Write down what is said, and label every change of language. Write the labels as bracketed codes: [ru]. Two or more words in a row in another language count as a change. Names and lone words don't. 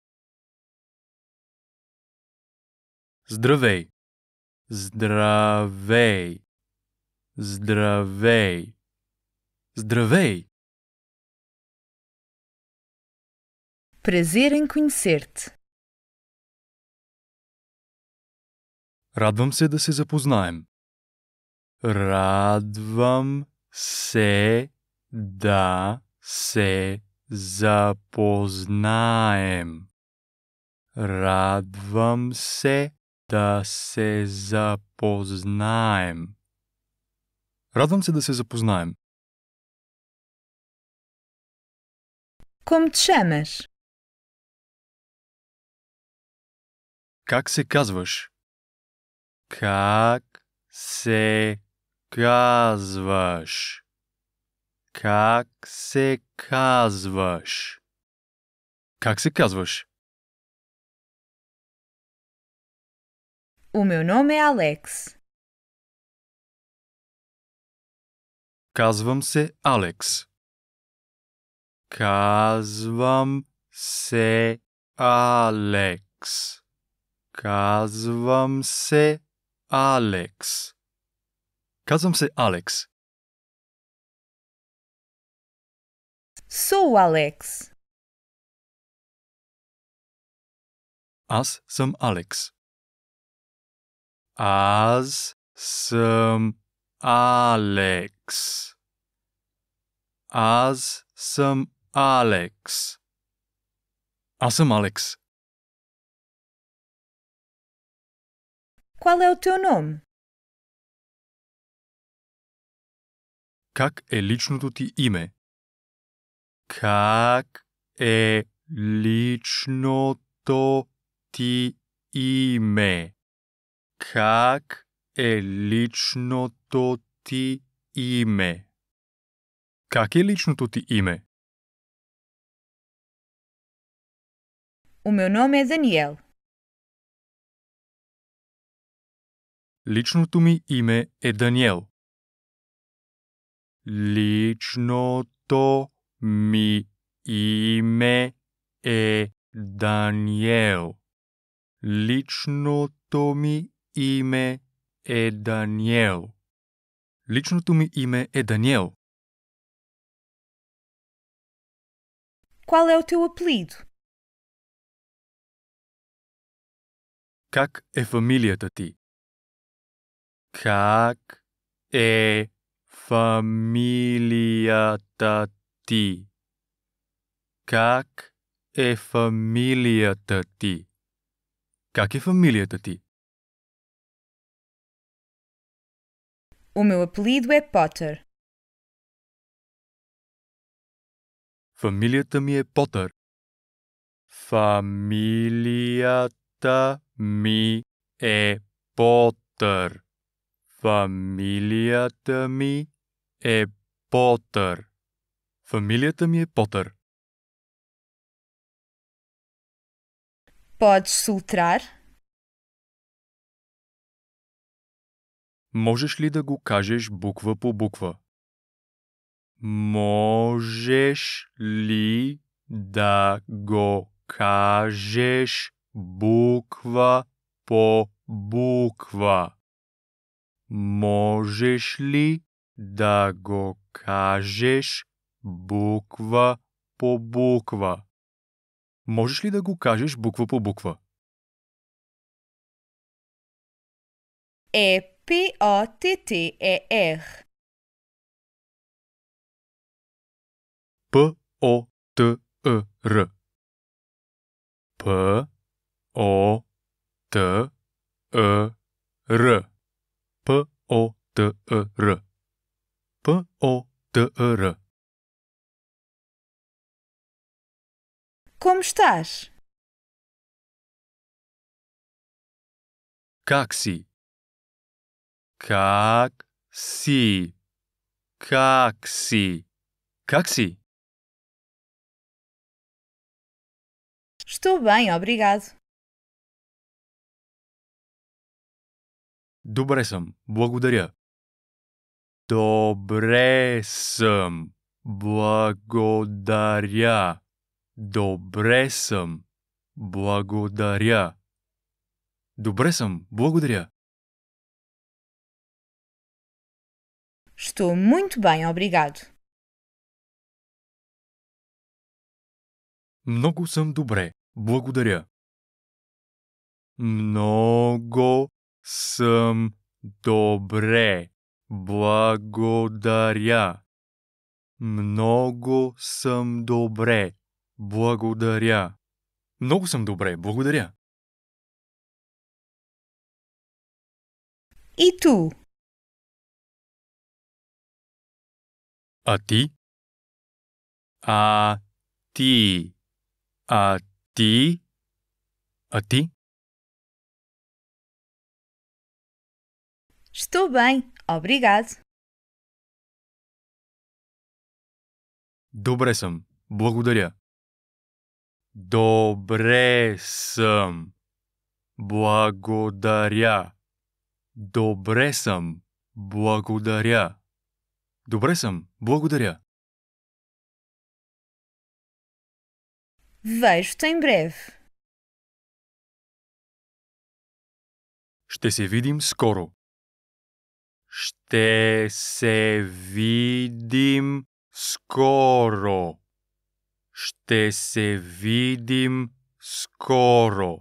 [bg] Здравей. Здравей. Здравей. Здравей. [pt] Prazer em conhecer-te. [bg] Радвам се да се запознаем. Радвам се да се запознаем. Радвам се да се запознаем. Радвам се да се запознаем. [pt] Como te chamas? [bg] Как се казваш? Как се казваш? Как се казваш? Как се казваш? [pt] O meu nome é Alex. [bg] Казвам се Алекс. Казвам се Алекс. Казвам се Алекс. Казвам се Алекс. [pt] Sou o Alex. [bg] Аз съм Алекс. Аз съм Алекс. Аз съм Алекс. Аз съм Алекс. [pt] Qual é o teu nome? [bg] Как е личното ти име? Как е личното ти име? Как е личното ти име? Как е личното ти име? [pt] O meu nome é Daniel. [bg] Личното ми име е Даниел. Личното ми име е Даниел. Личното ми име е Даниел. Личното ми име е Даниел. [pt] Qual é o teu apelido? [bg] Как е фамилията ти? Как е фамилията ти? Как е фамилията ти? Как е фамилията ти? [pt] O meu apelido é Potter. [bg] Фамилията ми е Потър. Фамилията ми е Потър. Фамилията ми е Потър. Фамилията ми е Потър. [pt] Podes soletrar? [bg] Можеш ли да го кажеш буква по буква? Можеш ли да го кажеш буква по буква? Можеш ли да го кажеш буква по буква? Можеш ли да го кажеш буква по буква? [pt] É P-O-T-T-E-R. [bg] П-О-Т-Е-Р. П-О-Т-Е-Р. П-О-Т-Е-Р. П-О-Т-Е-Р. [pt] Como estás? [bg] Как си? Как си? Как си? Как си? [pt] Estou bem, obrigado. [bg] Добре съм, благодаря. Добре съм, благодаря. Добре съм, благодаря. Добре съм, благодаря. [pt] Estou muito bem, obrigado. [bg] Много съм добре, благодаря. Много съм добре, благодаря. Много съм добре, благодаря. Много съм добре, благодаря. [pt] E tu? [bg] А ти? А ти? А ти? А ти? [pt] Estou bem, obrigado. [bg] Добре съм, благодаря. Добре съм, благодаря. Добре съм, благодаря. Добре съм, благодаря. [pt] Vejo-te em breve. [bg] Ще се видим скоро. Ще се видим скоро. Ще се видим скоро.